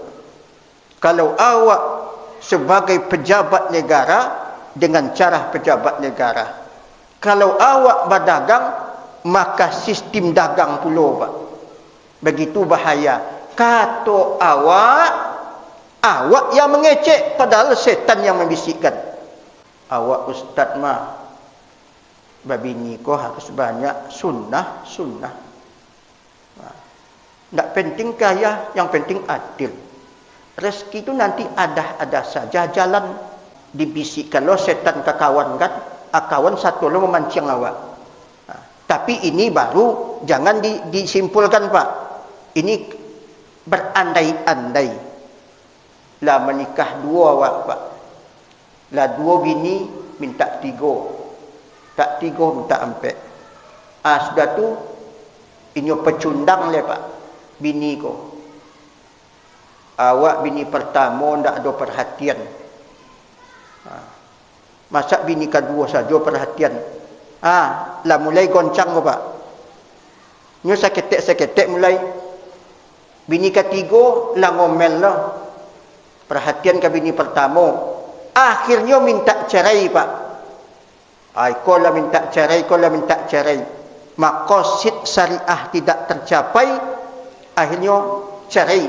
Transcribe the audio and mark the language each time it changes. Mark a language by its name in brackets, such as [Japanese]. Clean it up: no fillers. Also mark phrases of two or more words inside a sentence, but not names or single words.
[Indonesian] Kalau awak sebagai pejabat negara dengan cara pejabat negara. Kalau awak berdagang, maka sistem dagang pula, Pak. Begitu bahaya. Kata awak yang mengecek, padahal setan yang membisikkan. [Minangkabau] Awak ustaz mah, babini ko harus banyak sunnah. [Indonesian] Tak penting kaya, yang penting adil. Rezeki itu nanti ada saja jalan. [Minangkabau] Dibisikkan lo setan ke kawan kan, kawan satu lo memancing awak. [Indonesian] Tapi ini baru jangan disimpulkan Pak. Ini berandai-andai. [Minangkabau] Lah menikah dua awak Pak. Lah dua bini minta tiga. [Indonesian] Tak tiga minta empat. Sudah tu ini pecundang le Pak. [Minangkabau] Bini ko. Awak bini pertama ndak ada perhatian. [Indonesian] Masa bini kedua saja perhatian. [Minangkabau] Lah mulai goncang ko Pak. Nyo seketek mulai. Bini ketiga lah ngomel lah. [Indonesian] Perhatian ke bini pertama. Akhirnya minta cerai Pak. [Minangkabau] Kau lah minta cerai. [Arabic] Maqasid syariah [Indonesian] tidak tercapai. Akhirnya cerai.